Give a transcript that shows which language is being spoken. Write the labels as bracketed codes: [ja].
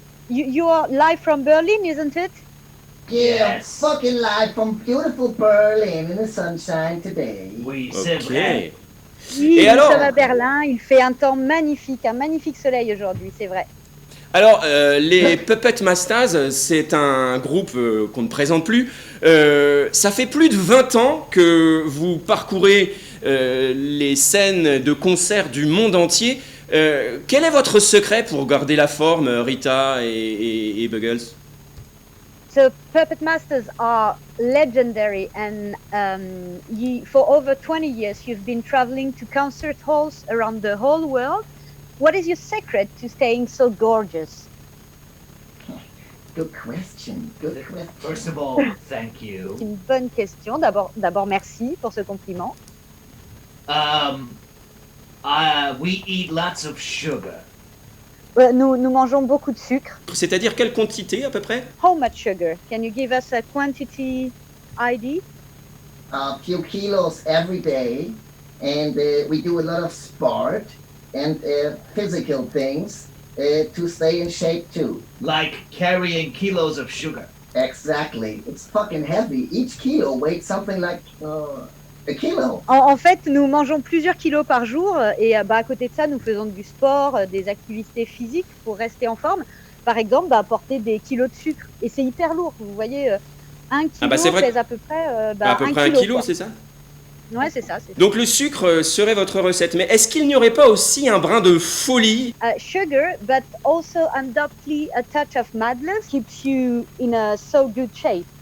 [en] You are live from Berlin, isn't it? Yeah, fucking live from beautiful Berlin in the sunshine today. [fr] Oui, c'est Ok. vrai. Oui, Et nous alors sommes à Berlin, il fait un temps magnifique, un magnifique soleil aujourd'hui, c'est vrai. Alors, les Puppet Masters, c'est un groupe qu'on ne présente plus. Ça fait plus de 20 ans que vous parcourez les scènes de concerts du monde entier. Quel est votre secret pour garder la forme, Rita et Buggles? [en] So Puppet Masters are legendary and for over 20 years you've been traveling to concert halls around the whole world. What is your secret to staying so gorgeous? Good question. Good question. First of all, thank you. [fr] C'est une bonne question. D'abord, merci pour ce compliment. [en] We eat lots of sugar. [fr] Nous mangeons beaucoup de sucre. C'est-à-dire quelle quantité à peu près? [en] How much sugar? Can you give us a quantity ID? A few kilos every day, and we do a lot of sport and physical things to stay in shape too. Like carrying kilos of sugar. Exactly. It's fucking heavy. Each kilo weighs something like a kilo. [fr] En fait, nous mangeons plusieurs kilos par jour et à côté de ça, nous faisons du sport, des activités physiques pour rester en forme. Par exemple, porter des kilos de sucre. Et c'est hyper lourd. Vous voyez, 1 kilo pèse à peu près, à peu près 1 kilo, c'est ça? Ouais, c'est ça. Donc le sucre serait votre recette. Mais est-ce qu'il n'y aurait pas aussi un brin de folie? [en] Sugar, but also undoubtedly a touch of madness keeps you in a so good shape.